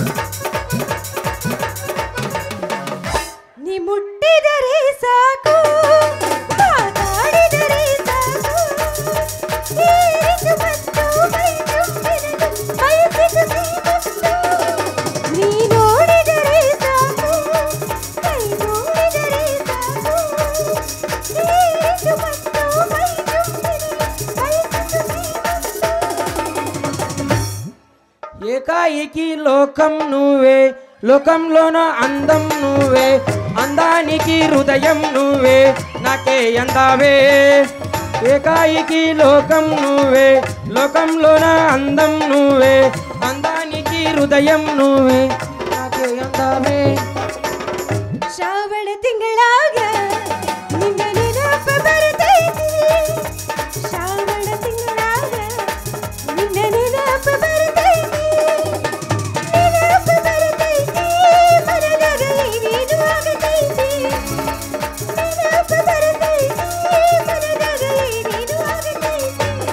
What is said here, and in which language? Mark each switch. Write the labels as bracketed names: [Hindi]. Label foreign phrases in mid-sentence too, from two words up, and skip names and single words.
[Kannada] ನೀ ಮುಟ್ಟಿದರೆ ಸಾಕು ಮಾತಾಡಿದರೆ ಸಾಕು ಏರಿತು ಮತ್ತು ಮೈ ತುಂಬಿರಲು ಬಯಸಿತು ನೀ ನೋಡಿದರೆ ಸಾಕು ಕೈ ನೋಡಿದರೆ ಸಾಕು ಏರಿತು ಮತ್ತು ಮೈ ತುಂಬಿರಲು ಬಯಸಿತು [Telugu] ఏకాయికి లోకం నువ్వే లోకంలోన అందం నువ్వే అందానికి హృదయం నువ్వే నా నాకే ఎందావే ఏకాయికి లోకం నువ్వే లోకంలోన అందం నువ్వే అందానికి హృదయం నువ్వే నాకే ఎందావే [Kannada] ಶ್ರಾವಣ ತಿಂಗಳಾಗ ನಿನ್ನ ನೆನಪ ಬರ್ತೈತಿ ಶ್ರಾವಣ ತಿಂಗಳಾಗ ನಿನ್ನ ನೆನಪ ಬರ್ತೈತಿ ನೆನಪ ಬರ್ತೈತಿ ಮನದಾಗ ನೀನು ಆಗತೈತಿ ನೆನಪ ಬರ್ತೈತಿ ಮನದಾಗ ನೀನು ಆಗತೈತಿ